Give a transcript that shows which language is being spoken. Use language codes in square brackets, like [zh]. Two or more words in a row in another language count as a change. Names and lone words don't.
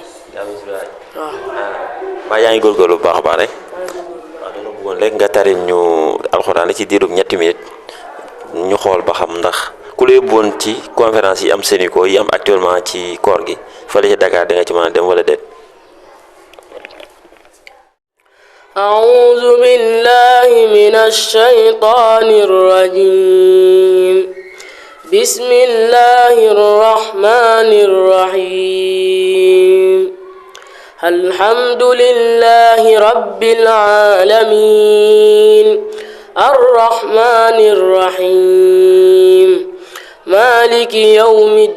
[wo] waaw. maa yaa ngi góorgóorlu bu baax a baax rek. waaw dama bëggoon rek nga taril ñu alxuraan ci diirub ñetti minutes ñu xool ba xam ndax ku la yóbbuwoon ci conférence yi am Sénico yi am actuellement ci koor gi fële ci Dakar da nga ci mën a dem wala déet. [ar] أعوذ بالله من الشيطان الرجيم بسم الله الرحمن الرحيم الحمد لله رب العالمين الرحمن الرحيم مالك يوم